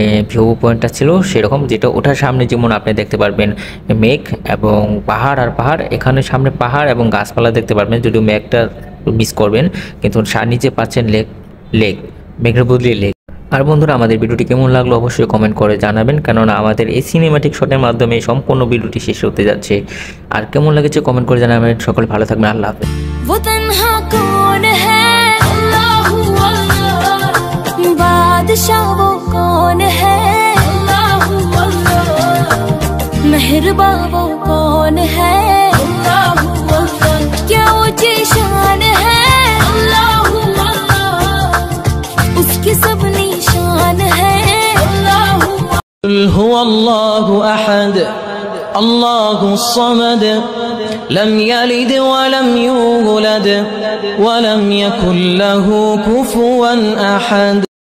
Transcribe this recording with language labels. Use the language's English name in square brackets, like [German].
[Bangla] View পয়েন্টটা ছিল সেরকম, যেটা ওঠার সামনে যেমন আপনি দেখতে পারবেন মেঘ এবং পাহাড়, আর পাহাড়, এখানে সামনে পাহাড় এবং গাছপালা দেখতে পারবেন, যদিও মেঘটা মিস করবেন, কিন্তু নিচে পাচ্ছেন লেক, মেঘের বদলে লেক। আর বন্ধুরা, আমাদের ভিডিওটি কেমন লাগলো অবশ্যই কমেন্ট করে জানাবেন, কেননা আমাদের এই সিনেম্যাটিক শটের মাধ্যমে সম্পূর্ণ ভিডিওটি শেষ হতে যাচ্ছে। আর কেমন লেগেছে কমেন্ট করে জানাবেন। সকলে ভালো থাকবেন, আল্লাহ হাফেজ। [Hindi] वो तन्हा कौन है, अल्लाह अल्लाह, बादशाह वो कौन है, अल्लाह अल्लाह, मेहरबा वो कौन है, अल्लाह अल्लाह, क्या ऊंची शान है, अल्लाह अल्लाह, उसकी सब निशान है, अल्लाह। [Arabic] هو الله أحد الله الصمد لم يلد ولم يولد ولم يكن له كفوا أحد.